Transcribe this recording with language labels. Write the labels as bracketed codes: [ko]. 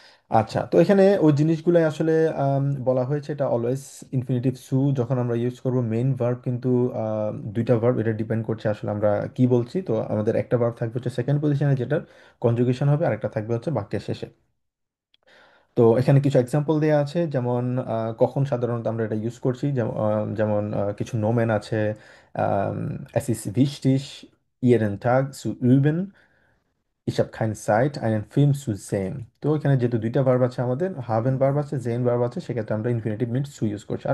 [bn] আচ্ছা, তো এখানে ওই জিনিসগুলাই আসলে বলা হয়েছে। এটা অলওয়েজ ইনফিনিটিভ সু যখন আমরা ইউজ করব, মেইন ভার্ব কিন্তু দুইটা ভার্ব, এটা ডিপেন্ড করছে আসলে আমরা কি বলছি। তো আমাদের একটা ভার্ব থাকবে হচ্ছে সেকেন্ড পজিশনে, যেটার কনজুগেশন হবে, আরেকটা থাকবে হচ্ছে বাক্যের শেষে। তো এখানে কিছু এক্সাম্পল দেওয়া আছে, যেমন কখন সাধারণত আমরা এটা ইউজ করছি। যেমন কিছু নোমেন আছে, [de] es ist wichtig jeden Tag zu üben, ich habe keine Zeit, einen Film zu sehen। [bn] তো এখানে যেহেতু দুইটা ভার্ব আছে, আমাদের হাভেন ভার্ব আছে, জেন ভার্ব আছে, সেক্ষেত্রে আমরা ইনফিনিটিভ মিনস zu ইউজ করছি।